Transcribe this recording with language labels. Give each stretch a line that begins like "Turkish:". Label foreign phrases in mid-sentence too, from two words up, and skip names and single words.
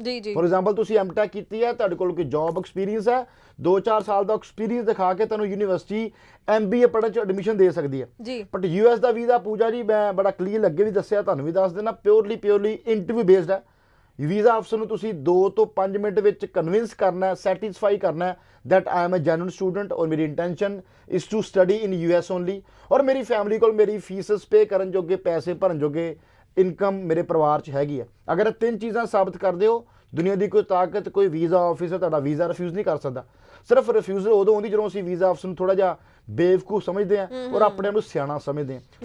English: for example
Punjabi: ਤੁਸੀਂ MTech ਕੀਤੀ ਹੈ, ਤੁਹਾਡੇ ਕੋਲ ਕੋਈ
English: job experience
Punjabi: ਹੈ, 2-4 ਸਾਲ ਦਾ ਐਕਸਪੀਰੀਅੰਸ ਦਿਖਾ ਕੇ ਤੁਹਾਨੂੰ ਯੂਨੀਵਰਸਿਟੀ MBA ਪੜ੍ਹਨ 'ਚ ਐਡਮਿਸ਼ਨ ਦੇ ਸਕਦੀ ਹੈ। ਬਟ US ਦਾ ਵੀਜ਼ਾ ਪੂਜਾ ਜੀ, ਮੈਂ ਬੜਾ ਕਲੀਅਰ ਅੱਗੇ ਵੀ ਦੱਸਿਆ, ਤੁਹਾਨੂੰ ਵੀ ਦੱਸ ਦੇਣਾ,
English: purely interview based
Punjabi: ਹੈ। ਵੀਜ਼ਾ ਅਫਸਰ ਨੂੰ ਤੁਸੀਂ 2 ਤੋਂ 5 ਮਿੰਟ ਵਿੱਚ ਕਨਵਿੰਸ ਕਰਨਾ, ਸੈਟੀਸਫਾਈ ਕਰਨਾ
English: that I am a genuine student
Punjabi: ਔਰ ਮੇਰੀ
English: intention is to study in US only,
Punjabi: ਔਰ ਮੇਰੀ ਫੈਮਿਲੀ ਕੋਲ ਮੇਰੀ
English: fees pay
Punjabi: ਕਰਨ ਜੋਗੇ, ਪੈਸੇ ਭਰਨ ਜੋਗੇ ਇਨਕਮ ਮੇਰੇ ਪਰਿਵਾਰ 'ਚ ਹੈਗੀ ਹੈ। ਅਗਰ ਇਹ 3 ਚੀਜ਼ਾਂ ਸਾਬਤ ਕਰਦੇ ਹੋ, ਦੁਨੀਆ ਦੀ ਕੋਈ ਤਾਕਤ, ਕੋਈ
English: visa officer
Punjabi: ਤੁਹਾਡਾ ਵੀਜ਼ਾ ਰਿਫਿਊਜ਼ ਨਹੀਂ ਕਰ ਸਕਦਾ। ਸਿਰਫ ਰਿਫਿਊਜ਼ਲ ਉਦੋਂ ਹੁੰਦੀ ਜਦੋਂ ਅਸੀਂ ਵੀਜ਼ਾ ਅਫਸਰ ਨੂੰ ਥੋੜਾ ਜਿਹਾ ਬੇਵਕੂਫ ਸਮਝਦੇ ਹਾਂ ਔਰ ਆਪਣੇ ਆਪ ਨੂੰ ਸਿਆਣਾ ਸਮਝਦੇ ਹਾਂ।